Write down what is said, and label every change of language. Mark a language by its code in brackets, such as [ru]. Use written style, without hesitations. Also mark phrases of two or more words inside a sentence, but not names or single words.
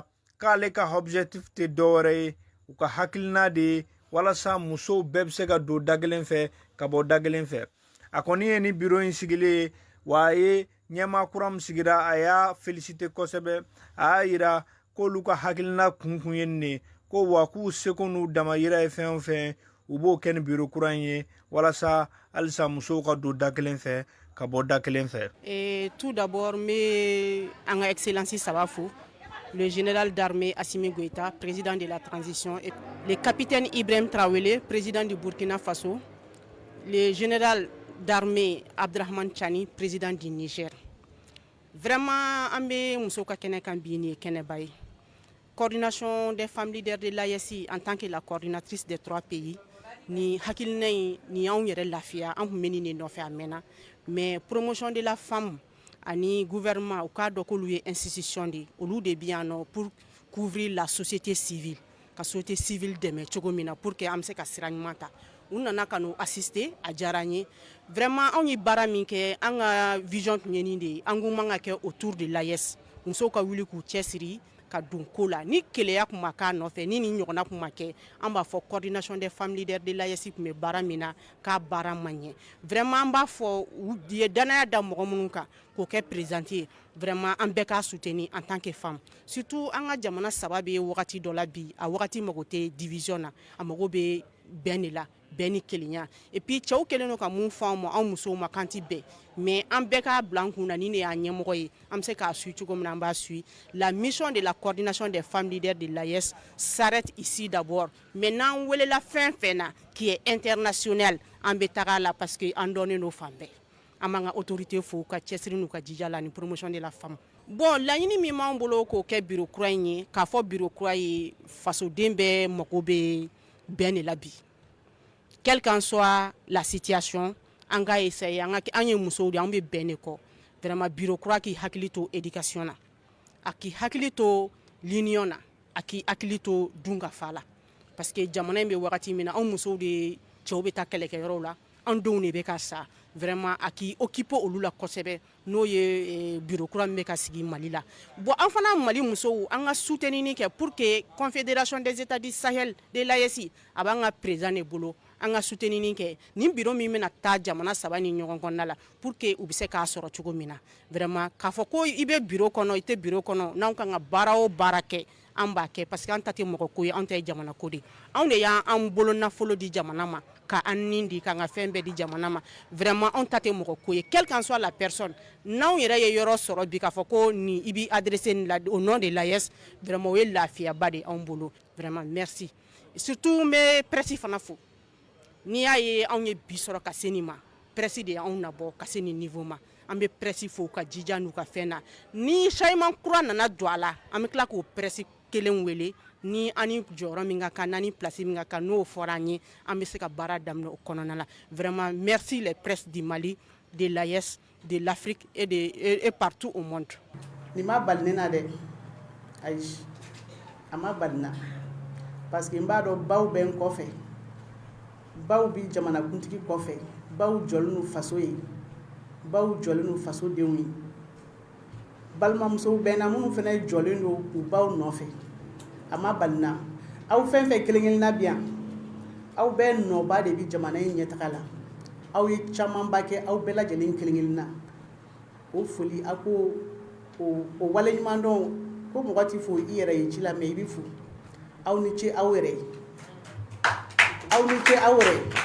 [bm] k'ale ka objectif tɛ dɔwɛrɛ ye u ka hakilina de ye walasa musow bɛɛ bɛ se ka don da kelen fɛ ka bɔ da kelen fɛ a kɔni ye ni biro in sigilen ye wa a ye ɲɛmaa kura min sigira a y'a félicité kosɛbɛ a y'a yira k'olu ka hakilina kun ye nin ye ko wa k'u seko n'u damayira ye fɛn o fɛn u b'o kɛ ni biro kura in ye walasa halisa musow ka don da kelen fɛ ka bɔ da kelen fɛ. [fr] Tout d'abord [bm] n bɛ an ka excellence saba fo [fr] le général d'armée Assimi Goïta président de la transition et le capitaine Ibrahim Traoré président du Burkina Faso le général d'armée Abdrahman Chani, président du Niger. [bm] Vraiment, [fr] on est [bm] muso ka kɛnɛ kan bi ni kɛnɛ ba ye. [fr] Coordination des femmes leaders de l'AES en tant que la coordinatrice des 3 pays [bm] ni hakilina ni anw yɛrɛ lafiya an kun bɛ nin de nɔfɛ a mɛnna mais [fr] promotion de la femme [bm] ani gouvernement u k'a dɔn k'olu ye institution de olu de bi yan nɔ [fr] pour couvrir la société civile [bm] ka [fr] société civile [bm] dɛmɛ cogo min na [fr] pour que [bm] an bɛ se ka sira ɲuman ta u nana ka n'u assister a diyara n ye vraiment anw ye baara min kɛ an ka vision tun ye nin de ye an kun man ka kɛ [fr] autour de l'AES [bm] musow ka wuli k'u cɛsiri ka don ko la ni keleya kun ma k'a nɔfɛ ni nin ɲɔgɔnna kun ma kɛ an b'a fɔ [fr] coordination des femmes leaders de l'AES [bm] kun bɛ baara min na k'a baara man ɲɛ vraiment an b'a fɔ u ye danaya da mɔgɔ minnu kan k'o kɛ présidente ye vraiment an bɛɛ k'a soutenir en [fr] tant que femme [bm] surtout an ka jamana saba bɛ wagati dɔ la bi a wagati mago tɛ division na a mago bɛ bɛn de la bɛn ni kelenya [fr] et puis [bm] cɛw kɛlen don ka mun fɔ an ma anw musow ma kan ti bɛn mais an bɛɛ k'a bila an kun na ni ne y'a ɲɛmɔgɔ ye an bɛ se k'a suit cogo min na an b'a suit [fr] la mission de la coordination des femmes leaders de l'AES s'arrête ici d'abord [bm] mais n'an welela fɛn fɛn na [fr] qui est international [bm] an bɛ taga la [fr] parce que [bm] an dɔnnen don fan bɛɛ an b'an ka autorité fo ka cɛsiri n'u ka jija la ni [fr] promotion de la femme. [bm] Bon laɲini min m'an bolo k'o kɛ bureau kura in ye k'a fɔ bureau kura ye fasoden bɛɛ mago bɛ bɛn de la bi. [fr] Quelle qu'en soit la situation, [bm] an ka essayer an ye musow de an bɛ bɛn de kɔ. Vraiment bureau kura k'i hakili to éducation na, a k'i hakili to l'union na, a k'i hakili to dun ka fa la. Parce que jamana in bɛ wagati min na an musow de cɛw bɛ taa kɛlɛkɛyɔrɔw la, an denw de bɛ ka sa. Vraiment a k'i occuper olu la kosɛbɛ n'o ye bureau kura min bɛ ka sigi Mali la. Bon an fana Mali musow an ka soutenir kɛ [fr] pour que Confédération des États du Sahel de l'AES [bm] a b'an ka président de bolo an ka soutenir kɛ nin bureau min bɛna taa jamana saba ni ɲɔgɔn kɔnɔna la [fr] pour que [bm] u bɛ se k'a sɔrɔ cogo min na. Vraiment k'a fɔ ko i bɛ bureau kɔnɔ i tɛ bureau kɔnɔ n'anw kan ka baara o baara kɛ an b'a kɛ [fr] parce que [bm] an ta tɛ mɔgɔ ko ye an ta ye jamana ko de anw de y'an bolo nafolo di jamana ma ka an nin di k'an ka fɛn bɛɛ di jamana ma vraiment anw ta tɛ mɔgɔ ko ye [fr] quelle qu'en soit la personne [bm] n'anw yɛrɛ ye yɔrɔ sɔrɔ bi k'a fɔ ko nin i b'i [fr] adressé au nom de l'AES [bm] vraiment o ye lafiyaba de anw bolo vraiment merci surtout n bɛ presse fana fo n'i y'a ye anw ye bi sɔrɔ ka se nin ma presse de y'anw nabɔ ka se nin niveau ma an bɛ presse fo ka jija n'u ka fɛn na ni changement kura nana don a la an bɛ tila k'o presse kelen wele ni ani jɔyɔrɔ min ka kan n'ani place min ka kan n'o fɔra an ye an bɛ se ka baara daminɛ o kɔnɔna la vraiment [fr] merci les presses du Mali de l'AES de l'Afrique et partout au monde. [bm] Ni ma bali ne na dɛ ayi a ma bali na parce que n b'a dɔn baw bɛ n kɔfɛ baw bi jamanakuntigi kɔfɛ baw jɔlen n'u faso ye baw jɔlen n'u faso denw ye balimamusow bɛ na minnu fana jɔlen don u baw nɔfɛ a ma bali na aw fɛn fɛn kelen-kelen na bi yan aw bɛɛ nɔba de bi jamana in ɲɛtaga la aw ye camanba kɛ aw bɛɛ lajɛlen kelen-kelen na o foli a ko o waleɲuman dɔn ko mɔgɔ tɛ fo i yɛrɛ ye ci la mais i bɛ fo aw ni ce aw yɛrɛ ye aw ni ce aw yɛrɛ ye